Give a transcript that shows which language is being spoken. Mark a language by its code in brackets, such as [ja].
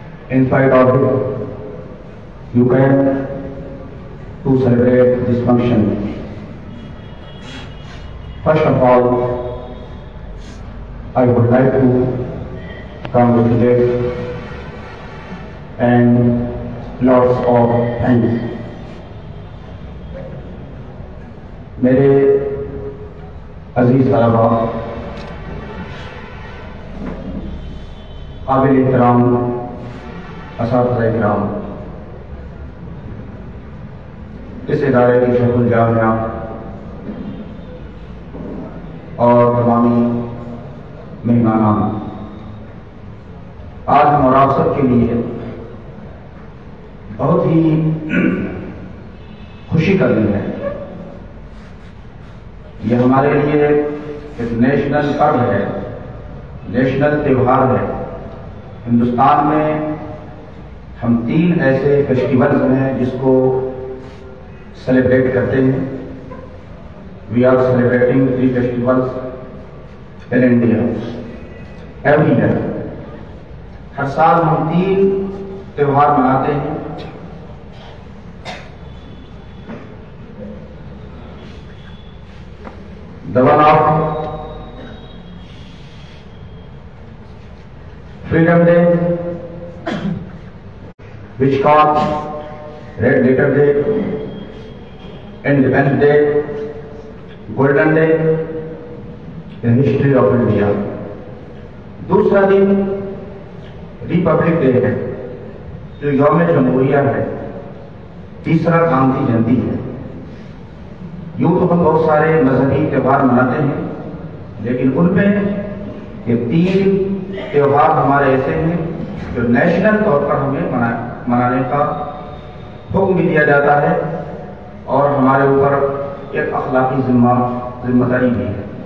[en] In spite of it, you came to celebrate this function. First of all, I would like to congratulate and lots of thanks. [ur] میرے عزیز طلباء، قابل احترام اساتذہ کرام، اس ادارے کی شیخ الجامعہ اور تمامی مہمانان، آج مراقبت کے لیے بہت ہی خوشی کا دن ہے. یہ ہمارے لیے ایک نیشنل پرو ہے، نیشنل تہوار ہے. ہندوستان میں ہم 3 ایسے فیسٹیولز ہیں جس کو سیلیبریٹ کرتے ہیں. [en] We are celebrating 3 festivals in India every year. [ur] ہر سال ہم 3 تہوار مناتے ہیں. [en] The one of Freedom Day, which called Red Letter Day, Independence Day, Golden Day in history of India. [ur] دوسرا دن ریپبلک ڈے ہے جو یوم جمہوریہ ہے. تیسرا گاندھی جینتی ہے. یوں تو ہم بہت سارے مذہبی تہوار مناتے ہیں، لیکن ان میں یہ 3 تہوار ہمارے ایسے ہیں جو نیشنل طور پر ہمیں منانے کا حکم بھی دیا جاتا ہے اور ہمارے اوپر ایک اخلاقی ذمہ داری بھی ہے.